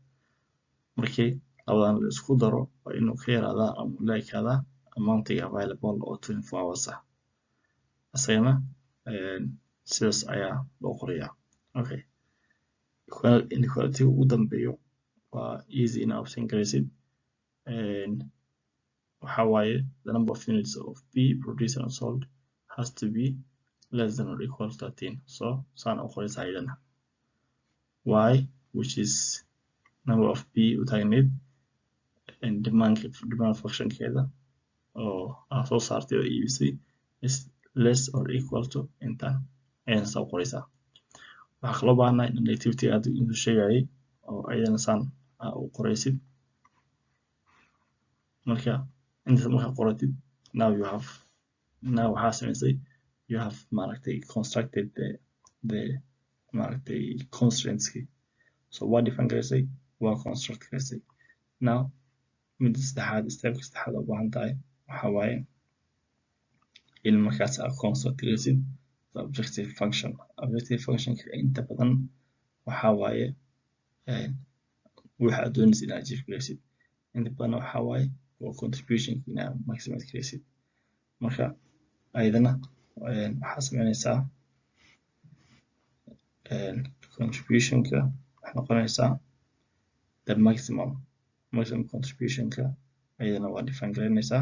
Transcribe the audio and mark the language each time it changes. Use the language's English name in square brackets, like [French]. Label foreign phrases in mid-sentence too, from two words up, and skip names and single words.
[Somali] markii labadan la isku daro waa inuu ka yaraadaa ama la ekaadaa [English] amountiga available [Somali] oo 24 hours ah. asagana sidaas ayaa loo qorayaa. okay, inequality ugu dambeeyo waa easy inaad obtain garaysid. waxaa waaye [English] the number of units of B produced and sold has to be less than or equal to 13. [Somali] so saan u qoraysaa iyadana [English] y which is number of B [Somali] u taagneed [English] demand functionkeeda [Somali] oo aad soo saartay oo iibisay [English] is less or equal to [Somali] intaan ayana saa u qoraysaa. waxaa kaloo baahannahay in activity aad intuu sheegayay oo ayadana saan u qoraysid. marka intaas markaa qoratid now waxaa samaysay [English] you have [Somali] maaragtay [English] constructed the [Somali] maaragtay constraintski. so waa define garaysay waa construct garaysay. now midda saddexaad stepka saddexaad oo baahan tahay waxaa waaye in markaas aad construct garaysid [English] the objective functionka [Somali] inta badan waxaa waaye waxa aad doonaysid inaad achieve garaysid. inta badan waxaa waaye waa contribution inaad maximize garaysid. marka ayadana waxaa sameynaysaa contributionka waxay noqonaysaa [English] the maximum contributionka [Somali] ayadana waa define garaynaysaa.